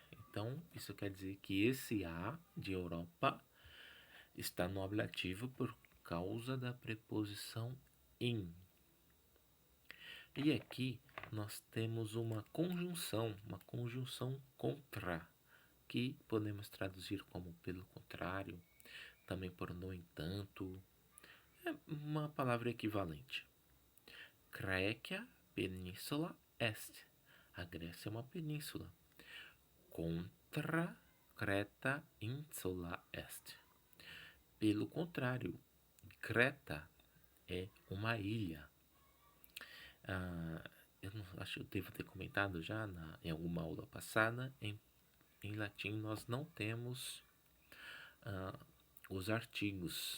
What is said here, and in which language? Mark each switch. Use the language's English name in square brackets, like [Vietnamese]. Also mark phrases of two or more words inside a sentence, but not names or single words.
[Portuguese] Então, isso quer dizer que esse A de Europa está no ablativo por causa da preposição in. E aqui nós temos uma conjunção contra, que podemos traduzir como pelo contrário, também por no entanto. É uma palavra equivalente. [Latin] Caecia peninsula est. [Portuguese] A Grécia é uma península. [Latin] Contra Creta insula est. [Portuguese] Pelo contrário, Creta é uma ilha. eu não acho que eu devo ter comentado já em alguma aula passada, em latim nós não temos os artigos.